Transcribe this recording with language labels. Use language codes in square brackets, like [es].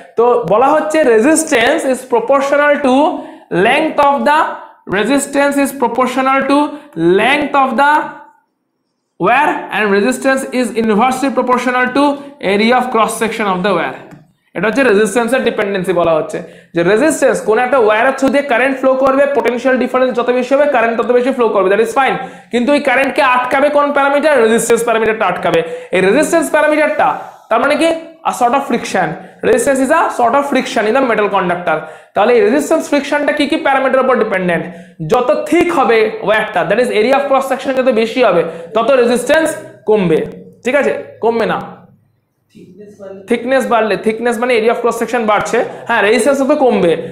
[en] তো বলা হচ্ছে resistance is proportional to length of the, resistance is proportional to length of the wire and resistance is inversely proportional to area of cross section of the wire. [bn] এটা হচ্ছে রেজিস্ট্যান্সের dependency. বলা হচ্ছে যে resistance কোন একটা ওয়্যারের থ্রু দিয়ে current flow করবে, পোটেনশিয়াল ডিফারেন্স যত বেশি হবে কারেন্ট তত বেশি ফ্লো করবে, [en] That is fine. [bn] কিন্তু এই কারেন্টকে আটকাবে কোন প্যারামিটার? রেজিস্ট্যান্স প্যারামিটারটা আটকাবে। এই রেজিস্ট্যান্স প্যারামিটারটা তার মানে কি [en] a sort of friction, resistance is a sort of friction in the metal conductor। [bn] তাহলে এই রেজিস্ট্যান্স ফ্রিকশনটা কি কি প্যারামিটারের উপর ডিপেন্ডেন্ট? যত থিক হবে ওয়্যারটা, that is area of cross section যত বেশি হবে তত রেজিস্ট্যান্স কমবে, ঠিক আছে, কমবে না। থিকনেস বাড়লে, থিকনেস মানে এরিয়া অফ ক্রস সেকশন বাড়ছে, হ্যাঁ, রেজিস্ট্যান্স তত কমবে।